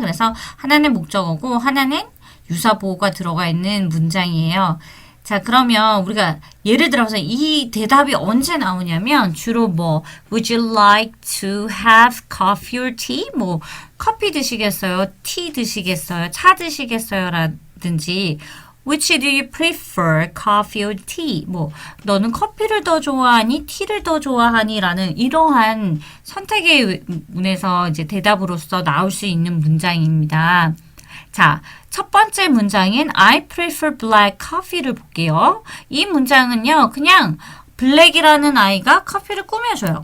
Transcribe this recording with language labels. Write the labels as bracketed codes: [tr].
[ko] 그래서 하나는 목적어고 하나는 유사 보어가 들어가 있는 문장이에요. 자, 그러면 우리가 예를 들어서 이 대답이 언제 나오냐면 주로 뭐 [en] Would you like to have coffee or tea? [ko] 뭐 커피 드시겠어요? 티 드시겠어요? 차 드시겠어요? 라든지 [en] Which do you prefer? Coffee or tea? [ko] 뭐 너는 커피를 더 좋아하니? 티를 더 좋아하니? 라는 이러한 선택의 문에서 이제 대답으로서 나올 수 있는 문장입니다. 자, 첫 번째 문장인 [en] I prefer black coffee [ko] 를 볼게요. 이 문장은요, 그냥 블랙이라는 아이가 커피를 꾸며줘요.